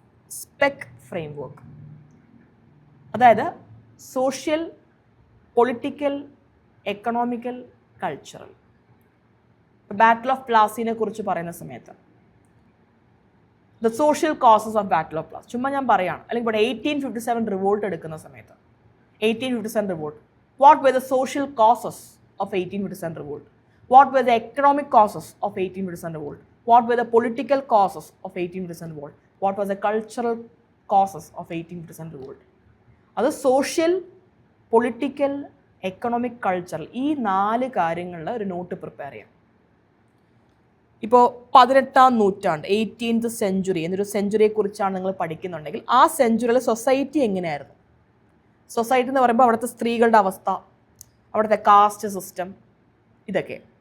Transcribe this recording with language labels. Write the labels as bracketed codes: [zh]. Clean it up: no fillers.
[ml] Spec frame work, അതായത് social, political, economical, cultural. Battle of പ്ലാസിനെ കുറിച്ച് പറയുന്ന സമയത്ത് [en] the social causes of battle of Plassey [ml] ചുമ്മാ ഞാൻ പറയുകയാണ്. അല്ലെങ്കിൽ ഇവിടെ 1857 റിവോൾട്ട് എടുക്കുന്ന സമയത്ത് [en] 1857 revolt, what were the social causes of 1857 revolt? What were the economic causes of 1857 revolt? What were the political causes of 1857 revolt? What was the cultural causes of 1857 revolt? [ml] അത് social, political, economic, cultural, ഈ 4 കാര്യങ്ങളിൽ ഒരു not prepare ചെയ്യാം. ഇപ്പോൾ 18ാം നൂറ്റാണ്ട്, 18th century എന്നൊരു സെഞ്ച്വറിയെക്കുറിച്ചാണ് നിങ്ങൾ പഠിക്കുന്നുണ്ടെങ്കിൽ ആ സെഞ്ച്വറിയിലെ സൊസൈറ്റി എങ്ങനെയായിരുന്നു, സൊസൈറ്റി എന്ന് പറയുമ്പോൾ അവിടുത്തെ സ്ത്രീകളുടെ അവസ്ഥ, അവിടുത്തെ കാസ്റ്റ് സിസ്റ്റം, ഇതൊക്കെ.